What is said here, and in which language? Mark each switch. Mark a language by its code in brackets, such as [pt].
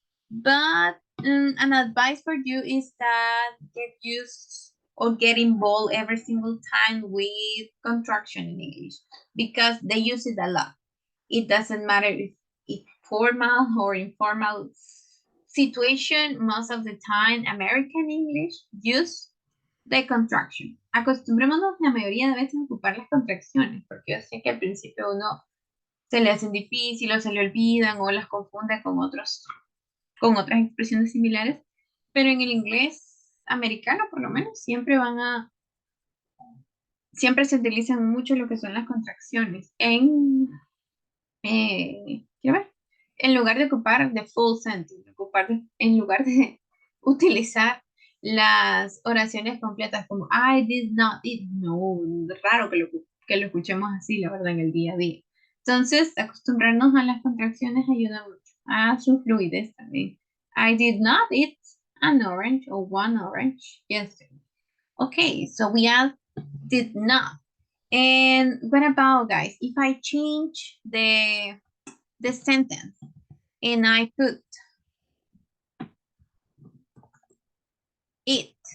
[en] But an advice for you is that get used or get involved every single time with contraction in English because they use it a lot. It doesn't matter if it's formal or informal situation. Most of the time, American English use the contraction. [es] Acostumbrémonos la mayoría de veces a ocupar las contracciones, porque yo sé que al principio uno se le hacen difícil o se le olvidan o las confunde con otras expresiones similares, pero en el inglés americano por lo menos siempre se utilizan mucho lo que son las contracciones en lugar de ocupar [en] the full sentence, [es] en lugar de utilizar las oraciones completas como [en] I did not eat. [es] No, raro que lo escuchemos así, la verdad, en el día a día. Entonces, acostumbrarnos a las contracciones ayuda mucho a su fluidez también. [en] I did not eat an orange or one orange yesterday. Okay, so we add did not. And what about, guys, if I change the sentence and I put it.